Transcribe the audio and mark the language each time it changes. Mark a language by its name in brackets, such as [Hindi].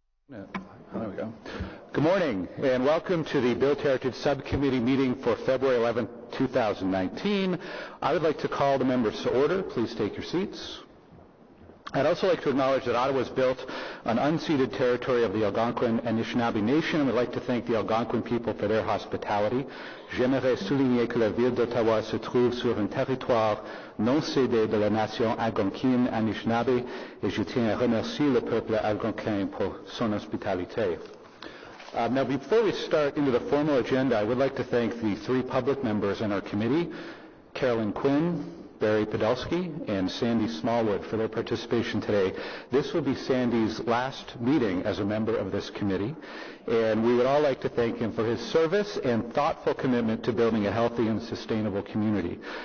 [English] There we go. Good morning, and welcome to the Built Heritage Subcommittee meeting for February 11, 2019. I would like to call the members to order. Please take your seats. I'd also like to acknowledge that Ottawa is built on unceded territory of the Algonquin and Anishinaabe Nation, and would like to thank the Algonquin people for their hospitality. [French] J'aimerais souligner que la ville d'Ottawa se trouve sur un territoire non cédé de la nation algonquine Anishinaabe, et je tiens à remercier le peuple algonquin pour son hospitalité. [English] Now, before we start into the formal agenda, I would like to thank the three public members in our committee, Carolyn Quinn, Barry Podolsky, and Sandy Smallwood, for their participation today. This will be Sandy's last meeting as a member of this committee, and we would all like to thank him for his service and thoughtful commitment to building a healthy and sustainable community.